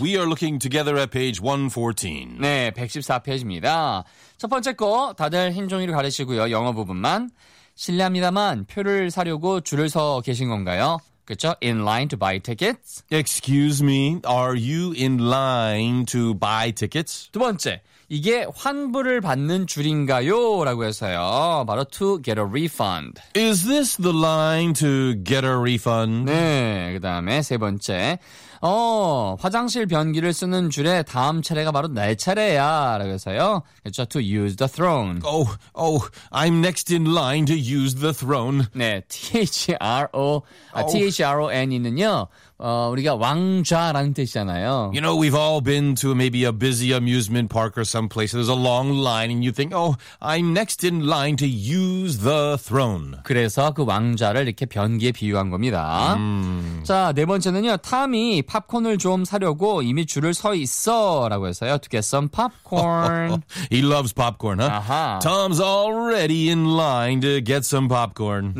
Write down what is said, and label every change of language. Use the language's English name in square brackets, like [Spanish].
[English] We are looking together at page 114. [Korean] 네, 114페이지입니다. 첫 번째 거 다들 흰 종이를 가리시고요. 영어 부분만. 실례합니다만 표를 사려고 줄을 서 계신 건가요? 그렇죠? [English] In line to buy tickets. Excuse me, are you in line to buy tickets? [Korean] 두 번째, 이게 환불을 받는 줄인가요? 라고 해서요. 바로 [English] to get a refund. Is this the line to get a refund? [Korean] 네, 그 다음에 세 번째. 화장실 변기를 쓰는 줄에 다음 차례가 바로 내 차례야. 라고 해서요. 그렇죠? [English] To use the throne. I'm next in line to use the throne. [Korean] 네, THRO. THRON이는요. 우리가 왕좌라는 뜻이잖아요. [English] You know, we've all been to maybe a busy amusement park or someplace. There's a long line and you think, oh, I'm next in line to use the throne. [Korean] 그래서 그 왕좌를 이렇게 변기에 비유한 겁니다. 자, 네 번째는요. 탐이 팝콘을 좀 사려고 이미 줄을 서 있어라고 해서요. [English] To get some popcorn. He loves popcorn, huh? Tom's already in line to get some popcorn.